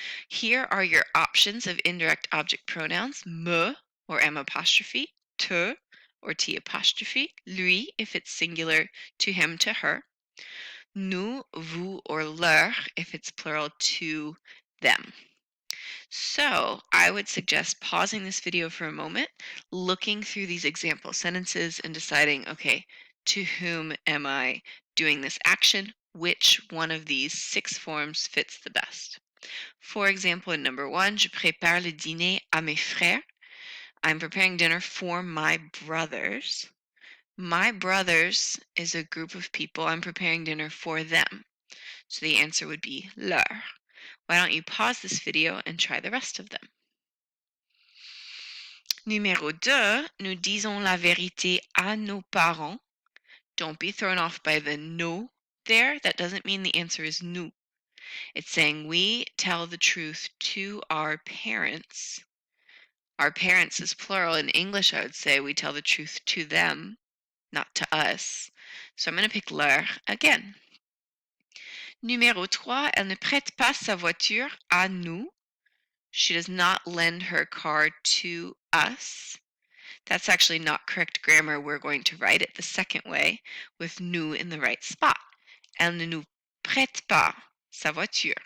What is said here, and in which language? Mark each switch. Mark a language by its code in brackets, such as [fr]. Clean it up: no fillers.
[en] Here are your options of indirect object pronouns: me or M apostrophe, te or T apostrophe, lui if it's singular, to him, to her, nous, vous, or leur if it's plural, to them. So I would suggest pausing this video for a moment, looking through these example sentences and deciding, okay, to whom am I doing this action? Which one of these 6 forms fits the best? For example, in number 1, [fr] je prépare le dîner à mes frères. [en] I'm preparing dinner for my brothers. My brothers is a group of people. I'm preparing dinner for them. So the answer would be leur. Why don't you pause this video and try the rest of them? [fr] Numéro 2, nous disons la vérité à nos parents. [en] Don't be thrown off by the no there. That doesn't mean the answer is nous. It's saying we tell the truth to our parents. Our parents is plural. In English, I would say we tell the truth to them, not to us. So I'm going to pick leur again. [fr] Numéro 3, elle ne prête pas sa voiture à nous. [en] She does not lend her car to us. That's actually not correct grammar. We're going to write it the second way with nous in the right spot. [fr] Elle ne nous prête pas sa voiture.